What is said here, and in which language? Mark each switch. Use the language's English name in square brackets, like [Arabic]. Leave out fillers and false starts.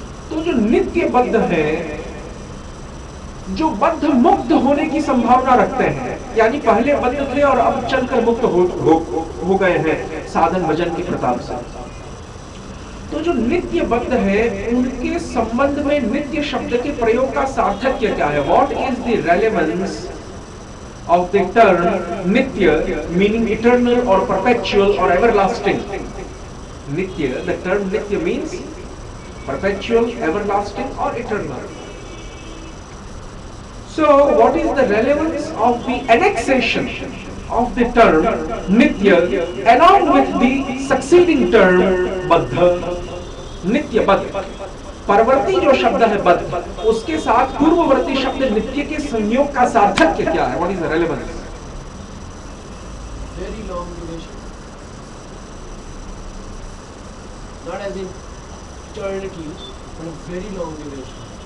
[Hindi] तो जो नित्य बद्ध है, जो बद्ध मुक्त होने की संभावना रखते हैं, यानी पहले बद्ध थे और अब चलकर मुक्त हो गए हैं साधन भजन की प्रताप से, तो जो नित्य बद्ध है उनके संबंध में नित्य शब्द के प्रयोग का सार्थक्य क्या है? [English] What is the relevance of the term nitya, meaning eternal or perpetual or everlasting? Nitya, the term nitya means perpetual, everlasting or eternal. So what is the relevance of the annexation of the term nitya along with the succeeding term baddha? [Hindi] nitya baddha, परवर्ती जो शब्द है बद्ध, उसके साथ पूर्ववर्ती शब्द नित्य के संयोग का सार्थक्य क्या है? [English] What is the relevance? Very long duration, not as in eternity but very long duration.